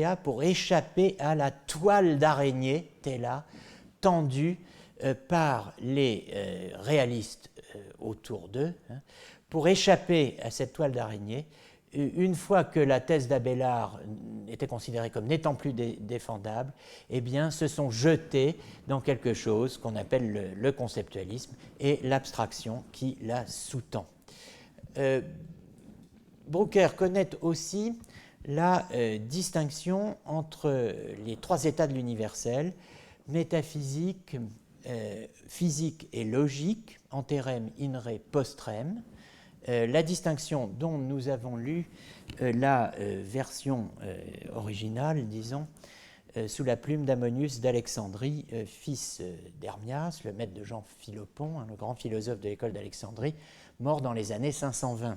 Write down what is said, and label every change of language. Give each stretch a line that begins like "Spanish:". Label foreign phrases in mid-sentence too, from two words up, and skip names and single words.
French: à, pour échapper à la toile d'araignée, tela, tendue par les réalistes autour d'eux, pour échapper à cette toile d'araignée, une fois que la thèse d'Abélard était considérée comme n'étant plus défendable, eh bien, se sont jetés dans quelque chose qu'on appelle le conceptualisme et l'abstraction qui la sous-tend. Brooker connaît aussi la distinction entre les 3 états de l'universel, métaphysique, physique et logique,
Latin: anterem, in re, postrem.
French: La distinction dont nous avons lu la version originale, disons, sous la plume d'Ammonius d'Alexandrie, fils d'Hermias, le maître de Jean Philopon, le grand philosophe de l'école d'Alexandrie, mort dans les années 520.